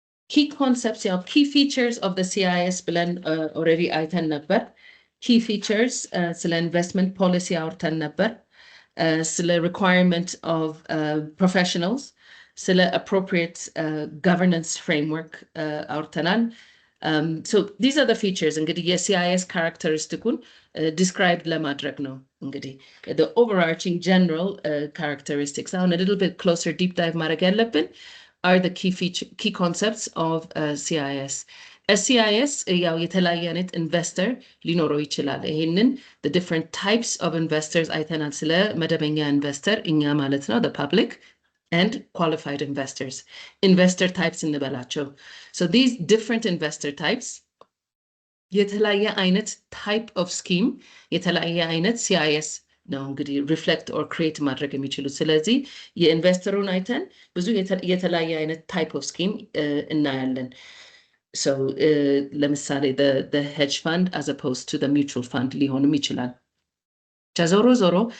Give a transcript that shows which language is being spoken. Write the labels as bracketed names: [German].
[English] Key concepts, key features of the CIS blend already [Amharic] አይተን ነበር። [English] Key features, ስለ investment policy [Amharic] አውርተን ነበር። [English] ስለ requirement of professionals, ስለ appropriate governance framework [Amharic] አውርተናል። [English] So these are the features. [Amharic] እንግዲህ የCIS characteristicን [English] described [Amharic] ለማድረግ ነው። እንግዲህ [English] the overarching general characteristics. አሁን a little bit closer deep dive [Amharic] ማድረግ ያለብን [English] are the key concepts of CIS. [Amharic] A CIS ያው የተለያየ አይነት ኢንቨስተር ሊኖረው ይችላል። ይሄንን [English] the different types of investors [Amharic] አይተናል። ስለ መደበኛ ኢንቨስተር እኛ ማለት ነው [English] the public and qualified investors. Investor types [Amharic] እንበላቸው. [English] So these different investor types [Amharic] የተለያየ አይነት [English] type of scheme የተለያየ አይነት CIS [Amharic] ነው እንግዲህ ሪፍሌክት ኦር ክሬት ማድረግ የሚችሉት። ስለዚህ የኢንቨስተሩን አይተን ብዙ የተለያየ አይነት ታይፕ ኦፍ ስኪም እናያለን። So ለምሳሌ [English] the hedge fund as opposed to the mutual fund [Amharic] ሊሆንም ይችላል። ዞሮ ዞሮ